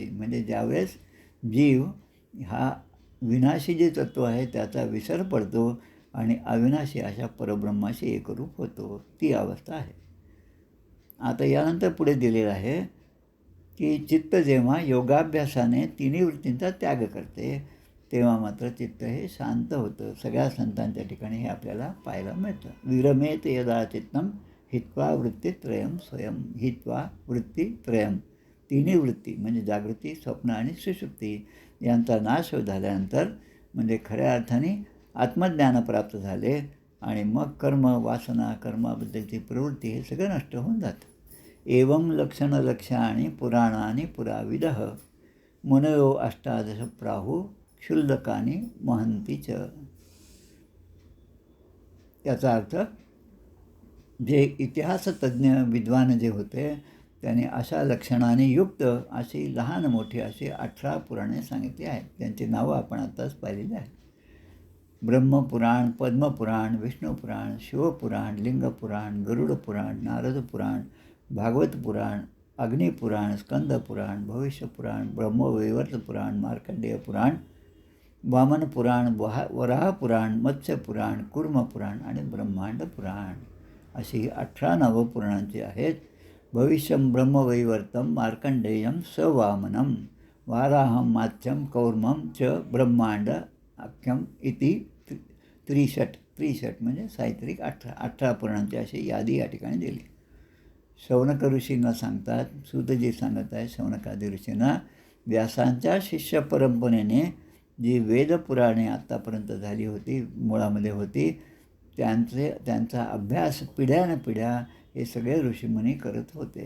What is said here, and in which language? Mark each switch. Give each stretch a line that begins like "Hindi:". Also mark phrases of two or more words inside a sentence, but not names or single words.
Marathi: म्हणजे ज्यावेळेस जीव हा विनाशी जे तत्व आहे त्याचा विसर पडतो आणि अविनाशी अशा परब्रह्माशी एकरूप होतो, ती अवस्था आहे. आता यानंतर पुढे दिलेलं आहे की चित्त जेव्हा योगाभ्यासाने तिन्ही वृत्तींचा त्याग करते तेव्हा मात्र चित्त हे शांत होतं. सगळ्या संतांच्या ठिकाणी हे आपल्याला पाहायला मिळतं.
Sanskrit: विरमेत यदा चित्तम हित्वा वृत्तीत्रयम स्वयं. हित्वा वृत्तीत्रयम,
Marathi: तिन्ही वृत्ती म्हणजे जागृती, स्वप्न आणि सुषुप्ती यांचा नाश झाल्यानंतर म्हणजे खऱ्या अर्थाने आत्मज्ञान प्राप्त झाले आणि मग कर्म, वासना, कर्माबद्दलची प्रवृत्ती हे सगळं नष्ट होऊन जातं.
Sanskrit: एवं लक्षणलक्ष्याणि पुराणानि पुराविदः मुनयो अष्टादश प्राहु क्षुल्लकानि महन्ति च.
Marathi: याचा अर्थ जे इतिहासतज्ञ विद्वान जे होते त्यांनी अशा लक्षणाने युक्त अशी लहान मोठी अशी 18 पुराणे सांगितली आहेत. त्यांची नावं आपण आत्ताच पाहिलेली आहेत. ब्रह्मपुराण, पद्मपुराण, विष्णुपुराण, शिवपुराण, लिंगपुराण, गरुडपुराण, नारदपुराण, भागवत पुराण, अग्निपुराण, स्कंदपुराण, भविष्यपुराण, ब्रह्मवैवर्त पुराण, मार्कंडेय पुराण, वामन पुराण, वराहपुराण, मत्स्यपुराण, कुर्मपुराण आणि ब्रह्मांड पुराण अशी 18 नवपुराणांची आहेत.
Sanskrit: भविष्यं ब्रह्मवैवर्तं मार्कंडेयं सवामनं वाराहं मात्स्यं कौर्मं च ब्रह्मांड आख्यम इति 63
Marathi: म्हणजे साहित्रिक 18 पुराणांची अशी यादी या ठिकाणी दिली. शौनक ऋषींना सांगतात, सूतजी सांगत आहे शौनकादी ऋषींना, व्यासांच्या शिष्य परंपरेने जी वेदपुराणे आत्तापर्यंत झाली होती, मुळामध्ये होती, त्यांचा अभ्यास पिढ्यानपिढ्या हे सगळे ऋषीमुनी करत होते.